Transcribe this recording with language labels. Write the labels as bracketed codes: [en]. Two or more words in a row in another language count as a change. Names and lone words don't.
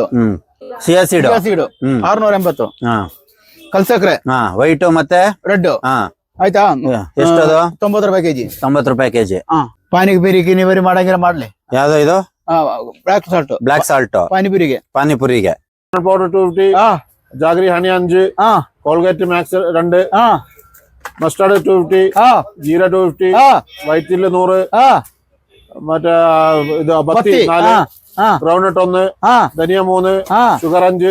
[en] chia seed [kn] 680. ಕಲ್ಸಕ್ರೆ ವೈಟ್ ಮತ್ತೆ ರೆಡ್. ಆಯ್ತಾ? ಎಷ್ಟದು? 90 ರೂಪಾಯಿ ಕೆಜಿ. 90 ರೂಪಾಯಿ ಕೆಜಿ. ಪಾನಿಪುರಿ ಗಿನಿಬರಿ ಮಾಡಂಗಿರ ಮಾಡ್ಲಿ. ಯಾವ್ದು ಇದು? [en] black salt [kn] ಪಾನಿಪುರಿಗೆ. [en] powder 250. jaggery honey 5. Colgate Max 2. mustard 250. jeera 250. white chilli [ml] 100. മറ്റേ ഇത് ബത്തി 4. [en] groundnut 1. dhaniya 3. sugar 5.